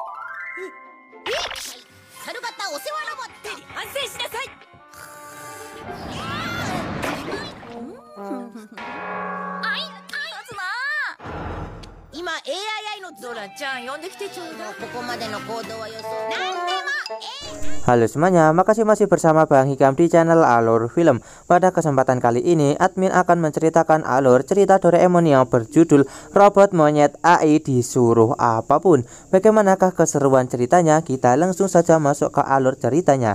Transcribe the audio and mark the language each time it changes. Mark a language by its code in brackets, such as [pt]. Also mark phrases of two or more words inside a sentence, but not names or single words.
[ja] 猿型お世話ロボット。反省しなさい。今 AII のドラちゃん呼んできてちょうだい。ここまでの行動は予想。なんでも [id] Halo semuanya, makasih masih bersama Bang Hikam di channel Alur Film. Pada kesempatan kali ini, admin akan menceritakan alur cerita Doraemon yang berjudul Robot Monyet AI Disuruh Apapun. Bagaimanakah keseruan ceritanya? Kita langsung saja masuk ke alur ceritanya.